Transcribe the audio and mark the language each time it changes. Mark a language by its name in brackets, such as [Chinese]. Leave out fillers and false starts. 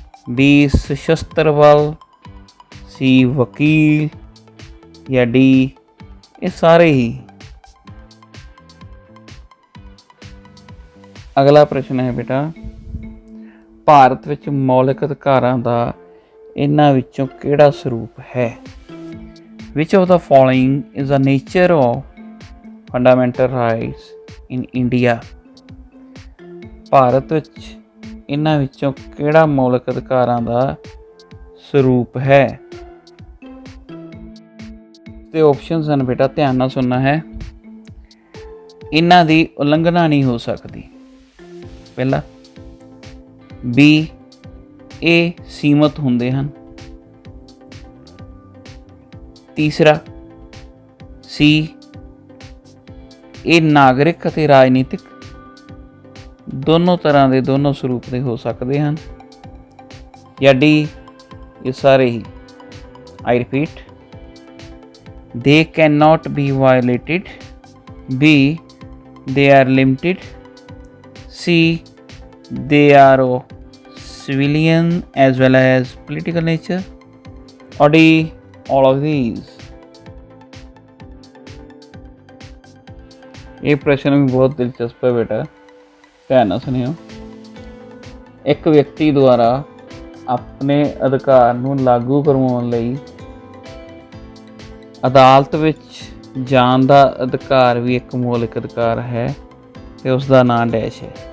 [Punjabi] B, ਸਸ਼ਸਤਰ ਬਲ। ਸੀ, ਵਕੀਲ। ਜਾਂ ਡੀ, ਇਹ ਸਾਰੇ ਹੀ। ਅਗਲਾ ਪ੍ਰਸ਼ਨ ਹੈ ਬੇਟਾ, ਭਾਰਤ ਵਿੱਚ ਮੌਲਿਕ ਅਧਿਕਾਰਾਂ ਦਾ ਇਹਨਾਂ ਵਿੱਚੋਂ ਕਿਹੜਾ ਸਰੂਪ ਹੈ? [English] Which of the following is the nature of fundamental rights in India? [Punjabi] Bharat ਵਿੱਚ ਇਹਨਾਂ ਵਿੱਚੋਂ ਕਿਹੜਾ ਮੌਲਿਕ ਅਧਿਕਾਰਾਂ ਦਾ ਸਰੂਪ ਹੈ? ਤੇ ਆਪਸ਼ਨਸ ਹਨ ਬੇਟਾ, ਧਿਆਨ ਨਾਲ ਸੁਣਨਾ ਹੈ। ਇਹਨਾਂ ਦੀ ਉਲੰਘਣਾ ਨਹੀਂ ਹੋ ਸਕਦੀ। ਪਹਿਲਾ, ਬੀ, ਇਹ ਸੀਮਤ ਹੁੰਦੇ ਹਨ। ਤੀਸਰਾ, ਸੀ, ਇਹ ਨਾਗਰਿਕ ਅਤੇ ਰਾਜਨੀਤਿਕ ਦੋਨੋਂ ਤਰ੍ਹਾਂ ਦੇ, ਦੋਨੋਂ ਸਰੂਪ ਦੇ ਹੋ ਸਕਦੇ ਹਨ। ਜਾਂ ਡੀ, ਇਹ ਸਾਰੇ ਹੀ। [English] I repeat, they cannot be violated, B, they are limited, C, they are of civilian as well as political nature, or D, all of these? [Punjabi] ਇਹ ਪ੍ਰਸ਼ਨ ਵੀ ਬਹੁਤ ਦਿਲਚਸਪ ਹੈ ਬੇਟਾ, ਧਿਆਨ ਨਾਲ ਸੁਣਿਓ। ਇੱਕ ਵਿਅਕਤੀ ਦੁਆਰਾ ਆਪਣੇ ਅਧਿਕਾਰ ਨੂੰ ਲਾਗੂ ਕਰਵਾਉਣ ਲਈ ਅਦਾਲਤ ਵਿੱਚ ਜਾਣ ਦਾ ਅਧਿਕਾਰ ਵੀ ਇੱਕ ਮੌਲਿਕ ਅਧਿਕਾਰ ਹੈ ਤੇ ਉਸ ਦਾ ਨਾਂ ਡੈਸ਼ ਹੈ।